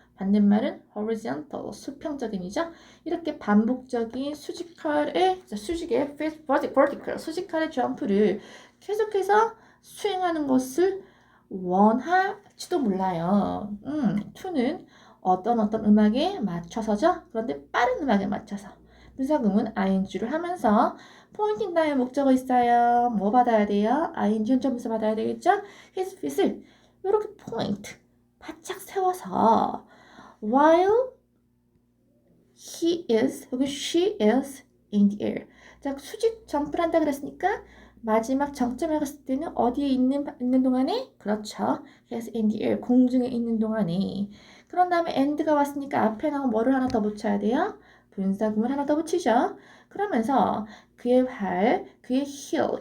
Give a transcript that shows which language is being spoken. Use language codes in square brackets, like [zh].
[ko] 반대말은 horizontal, 수평적인이죠. 이렇게 반복적인 수직의 vertical, 수직할의 점프를 계속해서 수행하는 것을 원할지도 몰라요. to는 어떤 음악에 맞춰서죠. 그런데 빠른 음악에 맞춰서. 분사구문 ing를 하면서 pointing 다음에 목적어 있어요. 뭐 받아야 돼요? ing 현재분사 받아야 되겠죠? [en] his feet을 [ko] 이렇게 [en] point [ko] 바짝 세워서 [en] while [ko] 여기 [en] she is in the air. [ko] 자, 수직 점프를 한다 그랬으니까 마지막 정점에 갔을 때는 어디에 있는 동안에? 그렇죠. [en] he is in the air. [ko] 공중에 있는 동안에. 그런 다음에 and가 왔으니까 앞에 나온 뭐를 하나 더 붙여야 돼요? 분사구문 하나 더 붙이죠. 그러면서 그의 그의 heel.